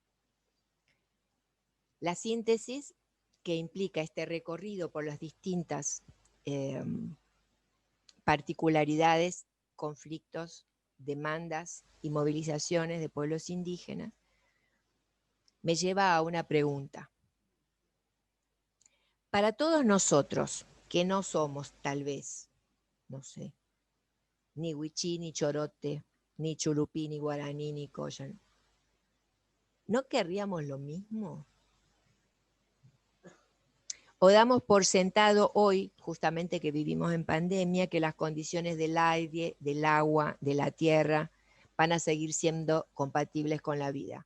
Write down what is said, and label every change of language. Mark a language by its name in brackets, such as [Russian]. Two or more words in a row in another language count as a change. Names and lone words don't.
[Spanish] La síntesis que implica este recorrido por las distintas particularidades, conflictos, demandas y movilizaciones de pueblos indígenas, me lleva a una pregunta. Para todos nosotros, que no somos tal vez, no sé, ni wichí, ni chorote, ni chulupí, ni guaraní, ni coyan, ¿no querríamos lo mismo? O damos por sentado hoy, justamente que vivimos en pandemia, que las condiciones del aire, del agua, de la tierra, van a seguir siendo compatibles con la vida.